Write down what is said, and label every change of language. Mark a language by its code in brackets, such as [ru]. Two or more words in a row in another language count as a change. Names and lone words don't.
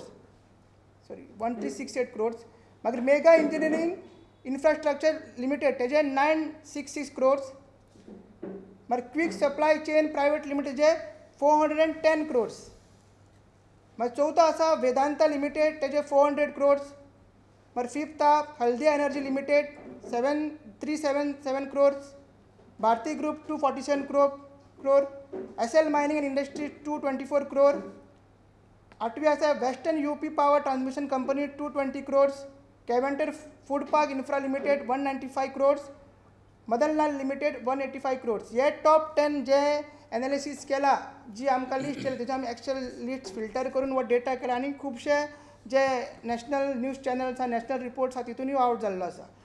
[kok] सॉरी 1368 crores. मागीर मेगा इंजिनियरींग इन्फ्रास्ट्रक्चर लिमिटेड तेजे 966 crores. मागीर क्विक सप्लाय चेन प्रायवेट लिमिटेड जे 410 crores. मागीर चवथो आसा वेदांता लिमिटेड तेजे 400 crores. मागीर फिफ्थ आहा हल्दिया एनर्जी लिमिटेड 377 crores. भारती ग्रुप 247 crore. SL मायनिंग एंड इंडस्ट्री 224 crore. आठवी आसा वेस्टर्न यूपी पावर ट्रांसमिशन कंपनी 220 crores. कॅव्हेंटर फूड पार्क इन्फ्रा लिमिटेड 195 crores. मदनलाल लिमिटेड 185 crores. हे टॉप 10 जे एनालिसीस केला जी आमकां लिस्ट केली तेजे आमी [en] actual list [kok] फिल्टर करून वो डेटा केला आनी खुबशे जे [en] national news channels [kok] आसा [en] national reports [kok] आसा तितूनय आउट जाल्लो आसा.